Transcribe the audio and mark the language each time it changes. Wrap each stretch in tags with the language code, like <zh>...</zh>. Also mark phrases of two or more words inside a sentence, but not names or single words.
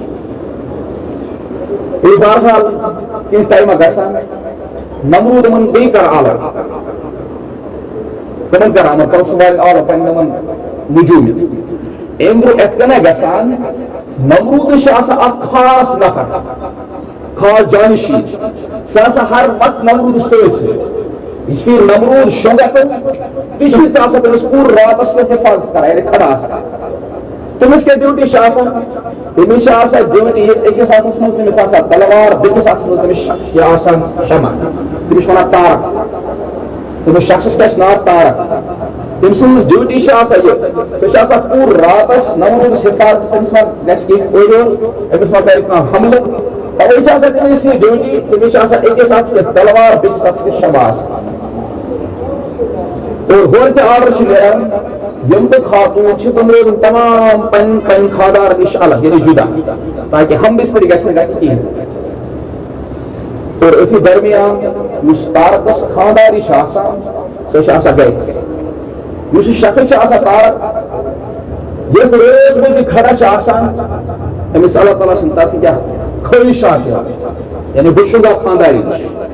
<ks>بیٚیہِ بہرحال کینٛہہ ٹایمہ گژھان نمرود یِمن بیٚیہِ کر الگ تِمن کر یِمن پونٛسہٕ والٮ۪ن الگ پنٕنۍ یِمن نجوٗمِت امہِ برونٛہہ یِتھ کٔنۍ گژھان نمرودس چھِ آسان اکھ خاص نفر خاص جانشین سُہ ہسا ہر وقت نمرودس سۭتۍ سۭتۍ اس پھر نمرود شۄنٛگان تِژھ پھِرِ تہِ آسان تٔمِس پوٗرٕ راتس حفاظت کران یعنی کھڑا آسان تٔمِس کیٛاہ ڈیوٹی چھِ آسان تٔمِس چھِ آسان ڈیوٹی أکِس ہاتس منٛز تٔمِس آسان تلوار بیٚکِس ہاتس منٛز تٔمِس یہِ آسان شمع تٔمِس چھِ ونان تارک تٔمِس شخصس کیٛاہ چھُ ناو تارک تٔمۍ سٕنٛز ڈیوٹی چھِ آسان یہِ سُہ چھِ آسان پوٗرٕ راتس نمرودس حفاظت أمِس ما گژھِ کینٛہہ أڑۍ أمِس ما کرِ کانٛہہ حملہٕ توے چھِ آسان تٔمِس یہِ ڈیوٹی تٔمِس چھِ آسان أکِس ہاتس کیٛاہ تلوار بیٚکِس ہاتس کیٛاہ شمع آسان اور ہورٕ تہِ آرڈر چھِ نیران یِم تہٕ خاتوٗن چھِ تِم روزن تمام پنٕنۍ خاندار نِش الگ یعنی جدا تاکہ ہم بستری گژھِ نہٕ گژھِ کِہیٖنۍ اور أتھی درمیان یُس تارکس خانداری چھِ آسان سۄ چھِ آسان گرِ یُس یہِ شخص چھِ آسان تارک یتھ رٲژ منٛز یہِ کھڑا چھِ آسان أمِس اللہ تعالیٰ سٕنٛدِ طرفہٕ کیٛاہ خٲہِشات چھِ یعنی بہٕ شۄنٛگہٕ ہا خانداری نِش</ks>